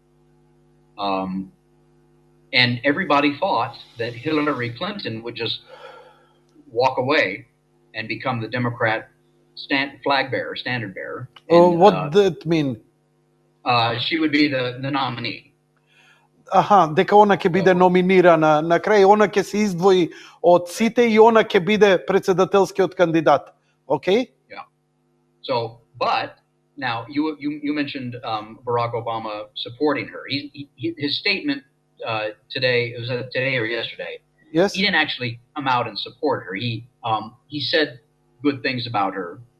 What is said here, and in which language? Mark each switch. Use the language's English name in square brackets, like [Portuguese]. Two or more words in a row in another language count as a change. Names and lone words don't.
[English] And everybody thought that Hillary Clinton would just walk away and become the Democrat flag bearer, standard bearer. And, what that mean? She would be the nominee. [Macedonian] Аха, дека она ќе биде номинирана, на крај она ќе се издвои од сите и она ќе биде председателскиот кандидат. [English] Okay? Yeah. So, but now you mentioned Barack Obama supporting her. His statement today, was it today or yesterday? Yes. He didn't actually come out and support her. He said good things about her.